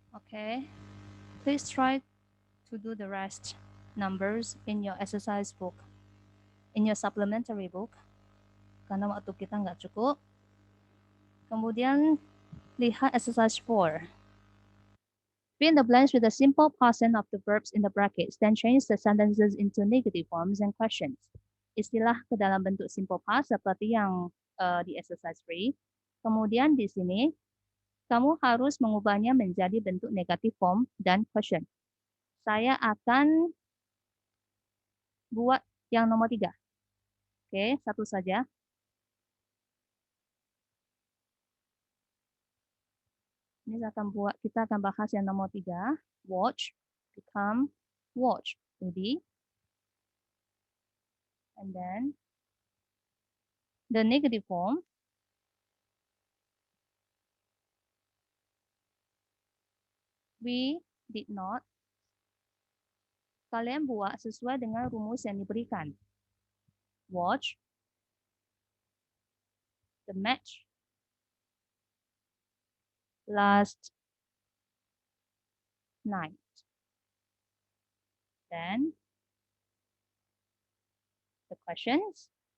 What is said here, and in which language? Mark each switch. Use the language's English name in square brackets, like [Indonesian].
[English] Okay, please try to do the rest numbers in your exercise book, in your supplementary book, [Indonesian] karena waktu kita nggak cukup. Kemudian lihat [English] exercise 4. Fill in the blanks with the simple past tense of the verbs in the brackets, then change the sentences into negative forms and questions. [Indonesian] Istilah ke dalam bentuk simple past seperti yang di exercise 3. Kemudian di sini kamu harus mengubahnya menjadi bentuk negative form dan question. Saya akan buat yang nomor 3. Oke, satu saja. Ini kita akan bahas yang nomor 3. [English] Watch, become, watch. [Indonesian] Jadi, [English] and then the negative form, we did not. [Indonesian] Kalian buat sesuai dengan rumus yang diberikan. [English] Watch the match last night. Then the questions.